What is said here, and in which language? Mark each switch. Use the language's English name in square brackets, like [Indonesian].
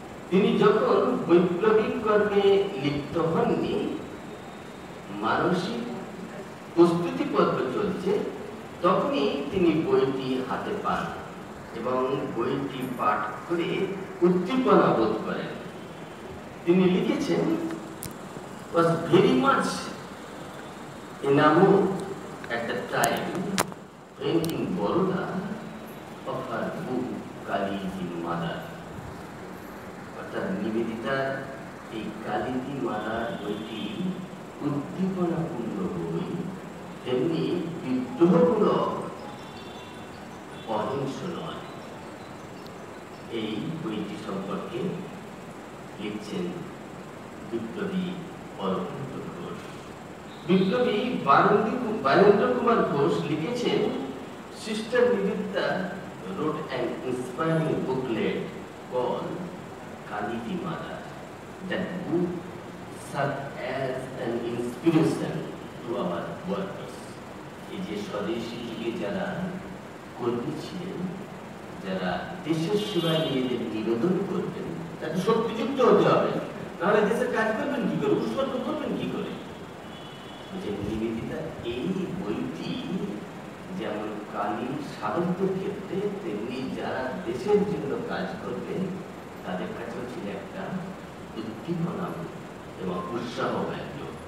[Bangla] তিনি যখন বৈপ্লবিক কর্মে লিপ্ত হননি, মানসিক প্রস্তুতি পর্ব চলছে, তখনই তিনি বইটি হাতে পান এবং বইটি পাঠ করে উদ্দীপনা বোধ করেন। তিনি লিখেছেন, [English] was very much enamored at the time when in Baroda of her book Kalidi Mother. [Bangla] অর্থাৎ নিবেদিতার এই কালিদি মাদার বইটি উদ্দীপনাপূর্ণ বই, তেমনি বিদ্রোহমূলক, অহিংস নয়। এই বইটি সম্পর্কে লিখছেন বিপ্লবী অরবিন্দ ঘোষ। বিপ্লবী বারেন্দ্র কুমার ঘোষ লিখেছেন, sister Nivedita [English] wrote an inspiring booklet called Kalidi Mother. That book served as an inspiration to our workers. [Bangla] এই যে স্বদেশী যুগে যারা কর্মী ছিলেন, যারা দেশের সেবায় নিজেদের নিবেদন করবেন, তাকে শক্তিযুক্ত হতে হবে, নাহলে দেশের কাজ করবেন কি করে, উৎসর্গ করবেন কি করে। যে নিবেদিতা এই বইটি যেমন কালী সাধকদের ক্ষেত্রে, তেমনি যারা দেশের জন্য কাজ করবে তাদের কাছেও ছিল একটা উদ্দীপনা এবং উৎসাহ ব্যক্ত।